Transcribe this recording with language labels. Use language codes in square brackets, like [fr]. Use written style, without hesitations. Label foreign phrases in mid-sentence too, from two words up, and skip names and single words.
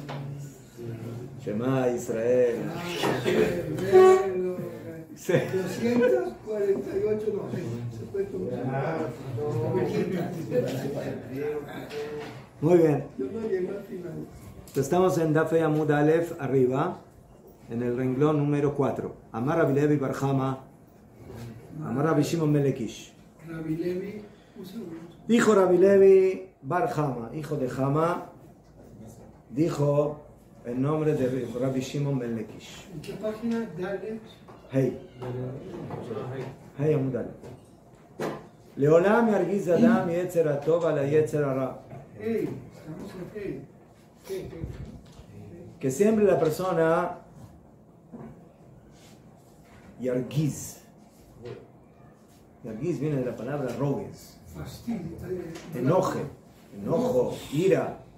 [he] שמע ישראל. Sí. [es] 248 no. Se puede tomar. Muy bien. Yo no llego al final. Estamos en [he] דף ה עמוד א, [es] arriba, en el renglón número 4. [he] אמר רבי לוי בר חמא, אמר רבי שמעון בן לקיש. Rabbi Levi, [es] Dijo Rabbi Levi bar Hama, hijo de Hama, dijo el nombre de Rabbi Shimon ben Lekish. ¿en qué página? Dale. [he] ה. ה עמוד א. לעולם ירגיז אדם יצר הטוב על יצר הרע. [es] Hey, estamos en hey. Que siempre la persona yargiz. Yargiz viene de la palabra rogues. Fastidio. Enojo, ira.